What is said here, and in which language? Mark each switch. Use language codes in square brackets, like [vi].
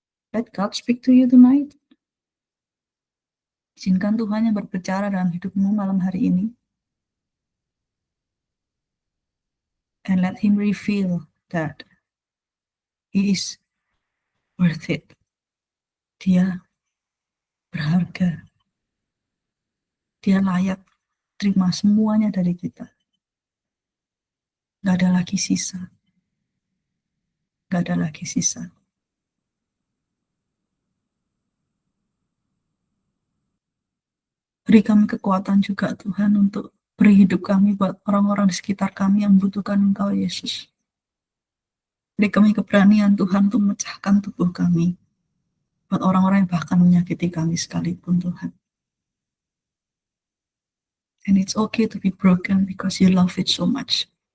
[en] Let God speak to you tonight. [id] Izinkan Tuhan yang berbicara dalam hidupmu malam hari ini. [en] And let Him reveal that He is worth it. [id] Dia berharga. Dia layak terima semuanya dari kita. Gak ada lagi sisa. Gak ada lagi sisa. Beri kami kekuatan juga Tuhan untuk beri hidup kami buat orang-orang di sekitar kami yang membutuhkan Engkau Yesus. Beri kami keberanian Tuhan untuk memecahkan tubuh kami buat orang-orang yang bahkan menyakiti kami sekalipun Tuhan. [en] And it's okay to be broken because you love it so much.